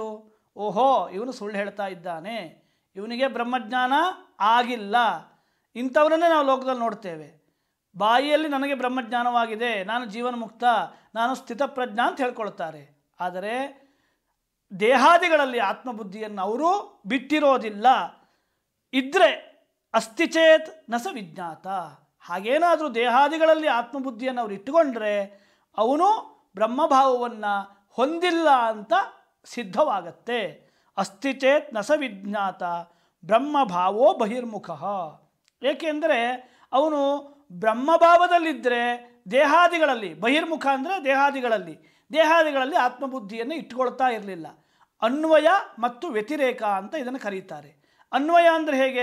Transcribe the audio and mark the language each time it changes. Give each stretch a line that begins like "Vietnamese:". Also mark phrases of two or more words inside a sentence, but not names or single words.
Kannada: ಓಹೋ, ಇವನು ಸುಳ್ಳು ಹೇಳ್ತಾ ಇದ್ದಾನೆ, ಇವನಿಗೆ ಬ್ರಹ್ಮಜ್ಞಾನ ಆಗಿಲ್ಲ. ಇಂಥವರನ್ನೇ ನಾವು ಲೋಕದಲ್ಲಿ ನೋಡ್ತೇವೆ. ಬಾಯಿಯಲ್ಲಿ ನನಗೆ ಬ್ರಹ್ಮಜ್ಞಾನವಾಗಿದೆ, ನಾನು ಜೀವನ ಮುಕ್ತ, ನಾನು ಸ್ಥಿತಪ್ರಜ್ಞ ಅಂತ ಹೇಳ್ಕೊಳ್ತಾರೆ. ಆದರೆ ದೇಹಾದಿಗಳಲ್ಲಿ ಆತ್ಮಬುದ್ಧಿಯನ್ನು ಅವರು ಬಿಟ್ಟಿರೋದಿಲ್ಲ.
Sanskrit: ಇದ್ದರೆ ಅಸ್ತಿ ಚೇತ್ ನ ಸ ವಿಜ್ಞಾತ,
Kannada: ಹಾಗೇನಾದರೂ ದೇಹಾದಿಗಳಲ್ಲಿ ಆತ್ಮಬುದ್ಧಿಯನ್ನು ಅವರು ಇಟ್ಟುಕೊಂಡ್ರೆ ಅವನು ಬ್ರಹ್ಮಭಾವವನ್ನು ಹೊಂದಿಲ್ಲ ಅಂತ ಸಿದ್ಧವಾಗತ್ತೆ.
Sanskrit: ಅಸ್ತಿ ಚೇತ್ ನ ಸ ವಿಜ್ಞಾತ ಬ್ರಹ್ಮಭಾವೋ ಬಹಿರ್ಮುಖ.
Kannada: ಏಕೆಂದರೆ ಅವನು ಬ್ರಹ್ಮಭಾವದಲ್ಲಿದ್ದರೆ ದೇಹಾದಿಗಳಲ್ಲಿ, ಬಹಿರ್ಮುಖ ಅಂದರೆ ದೇಹಾದಿಗಳಲ್ಲಿ ಆತ್ಮಬುದ್ಧಿಯನ್ನು ಇಟ್ಕೊಳ್ತಾ ಇರಲಿಲ್ಲ. ಅನ್ವಯ ಮತ್ತು ವ್ಯತಿರೇಕ ಅಂತ ಇದನ್ನು ಕರೀತಾರೆ. ಅನ್ವಯ ಅಂದರೆ ಹೇಗೆ?